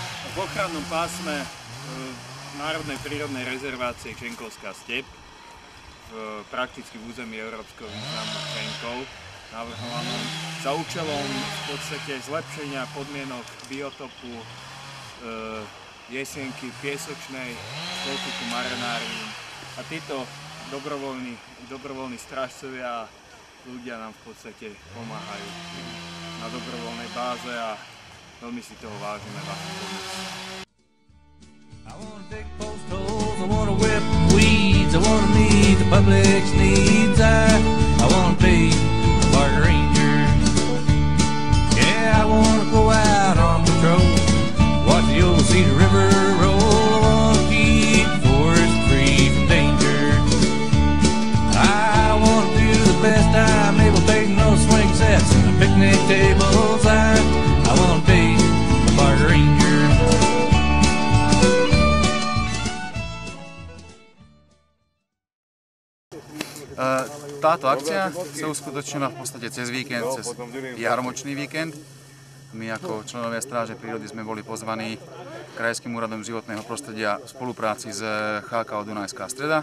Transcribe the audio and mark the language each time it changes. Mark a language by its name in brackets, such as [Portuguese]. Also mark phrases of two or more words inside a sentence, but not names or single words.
[Slovak] v ochrannom pásme Národnej prírodnej rezervácie Křenkovská step, prakticky v území európskeho významu Křenkov, navrhovanom za účelom v podstate zlepšenia podmienok biotopu Jesienky piesočnej, spolku marenárium. A títo dobrovoľní strážcovia ľudia nám v podstate pomáhajú na dobrovoľnej báze a veľmi si toho vážime vašu pomoc. [English] I wanna dig post holes, I wanna whip weeds, I wanna meet the public's needs, I wanna be a park ranger. Yeah, I wanna go out on patrol, watch the old Cedar River roll, I wanna keep the forest free from danger. I wanna do the best I'm able, painting those swing sets and the picnic tables, I wanna be a park ranger. [Slovak] Táto akcia sa uskutočnila v podstate cez víkend, cez jarmočný víkend. My ako členovia Stráže prírody sme boli pozvaní Krajským úradom životného prostredia v spolupráci s HKO Dunajská streda.